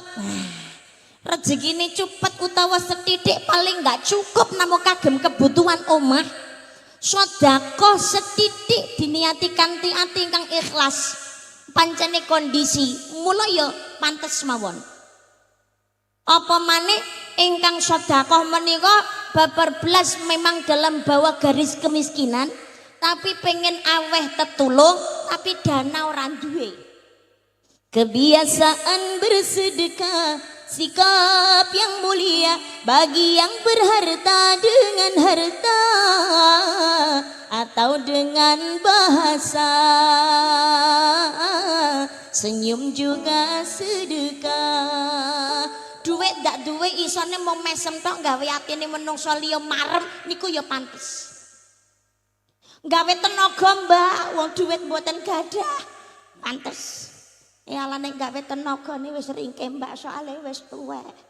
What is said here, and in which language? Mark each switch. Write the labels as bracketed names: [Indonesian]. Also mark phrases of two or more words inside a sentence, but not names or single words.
[Javanese] Rezekine cupet utawa setitik paling enggak cukup namung kagem kebutuhan omah. Sedekah setitik diniati kanthi ati ingkang ikhlas. Pancene kondisi mula ya pantes mawon. Apa maneh ingkang sedekah menika babar belas [Indonesian] memang dalam bawah garis kemiskinan, [Javanese] tapi pengen aweh tetulung tapi dana ora duwe. [Indonesian] Kebiasaan bersedekah sikap yang mulia bagi yang berharta dengan harta atau dengan bahasa senyum juga sedekah. [Javanese] Duit ndak duwe isone mau mesem tok gawe atine menungso liya marem niku ya pantes. Gawe tenaga Mbak wong duit mboten gadah pantes. Ya ala nek gawe tenagane wis ringkeh Mbak soalé wis tuwek.